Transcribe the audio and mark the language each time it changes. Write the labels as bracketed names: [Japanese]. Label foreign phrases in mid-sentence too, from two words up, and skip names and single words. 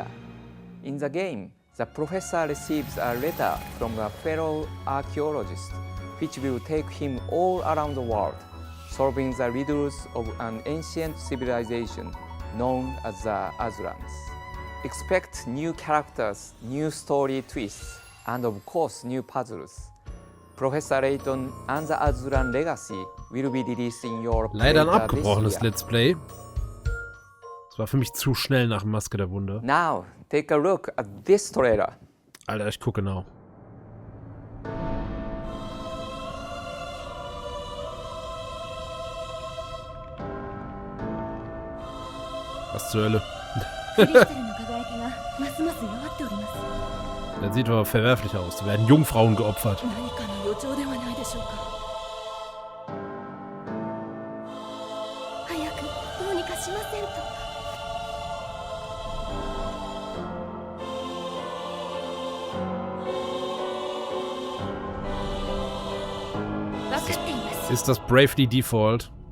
[English] In the game, the professor receives a letter from a fellow archaeologist, which will take him all around the world, solving the riddles of an ancient civilization known as the Aslans. Expect new characters, new story twists, and of course new puzzles. Professor Layton and the Aslan Legacy will be released in Europe [German] Leider ein [English] later this [German] abgebrochenes [English] year. Let's Play. [German] Das war für mich zu schnell nach Maske der Wunder. [English] Now, take a look at this trailer. [German] Alter, ich gucke genau. Was zur Hölle? [Japanese] クリスタルの輝きがますます弱っております。 [German] Das sieht aber verwerflich aus. Da werden Jungfrauen geopfert. [Japanese] 何かの予兆ではないでしょうか。早くどうにかしませんと。分かっています。 [German] Ist das Bravely Default?